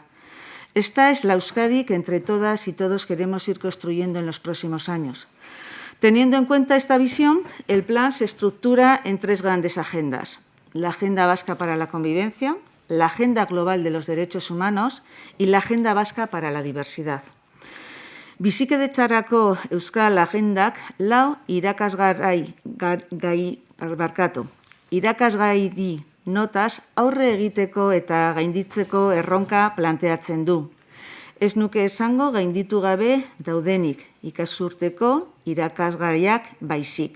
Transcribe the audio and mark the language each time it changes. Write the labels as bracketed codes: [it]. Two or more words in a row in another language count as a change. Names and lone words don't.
[es] Esta es la Euskadi que entre todas y todos queremos ir construyendo en los próximos años. Teniendo en cuenta esta visión, el plan se estructura en tres grandes agendas. La Agenda Vasca para la Convivencia, la Agenda Global de los Derechos Humanos y la Agenda Vasca para la Diversidad. [eu] Bizikidetzarako Euskal Agendak lau irakasgairi notaz aurre egiteko eta gainditzeko erronka planteatzen du. Ez nuke esango gainditu gabe daudenik, ikasturteko irakasgaiak baizik.